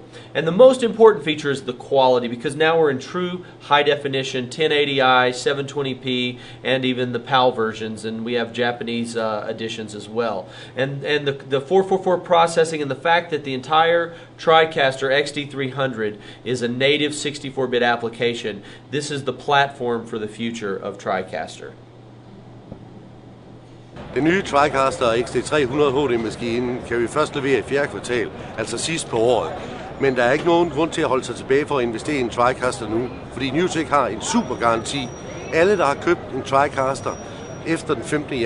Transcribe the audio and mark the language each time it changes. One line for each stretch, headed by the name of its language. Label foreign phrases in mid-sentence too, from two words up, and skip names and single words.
English: And the most important feature is the quality, because now we're in true high definition 1080i, 720p, and even the PAL versions, and we have Japanese editions as well. And the 444 processing, and the fact that the entire TriCaster XD300 is a native 64-bit application, this is the platform for the future of TriCaster.
Danish: Den nye TriCaster XD300 HD-maskinen kan vi først levere i 4. kvartal, altså sidst på året. Men der er ikke nogen grund til at holde sig tilbage for at investere i en TriCaster nu, fordi NewTek har en super garanti. Alle, der har købt en TriCaster efter den 15.